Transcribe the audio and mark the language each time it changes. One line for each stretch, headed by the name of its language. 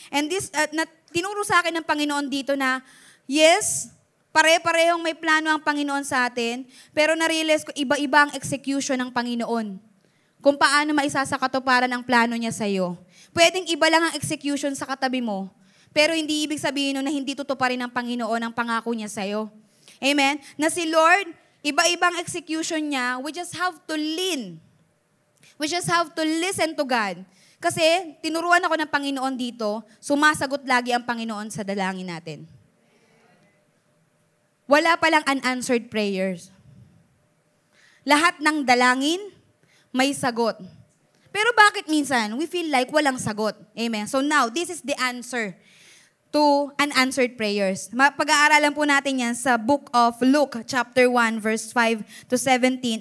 Filipino: And this, tinuro sa akin ng Panginoon dito na, yes, pare-parehong may plano ang Panginoon sa atin, pero na-realize ko, iba-iba ang execution ng Panginoon. Kung paano maisasakatuparan ang plano niya sa'yo. Pwedeng iba lang ang execution sa katabi mo, pero hindi ibig sabihin na hindi tutuparin ng Panginoon ang pangako niya sa'yo. Amen? Na si Lord, iba-ibang execution niya, we just have to lean.
English: We just have to listen to God.
Filipino: Kasi tinuruan ako ng Panginoon dito, sumasagot lagi ang Panginoon sa dalangin natin. Wala palang unanswered prayers. Lahat ng dalangin, may sagot. Pero bakit minsan we feel like walang sagot? Amen. So now, this is the answer to unanswered prayers. Pag-aaralan po natin yan sa book of Luke, chapter 1, verse 5 to 17.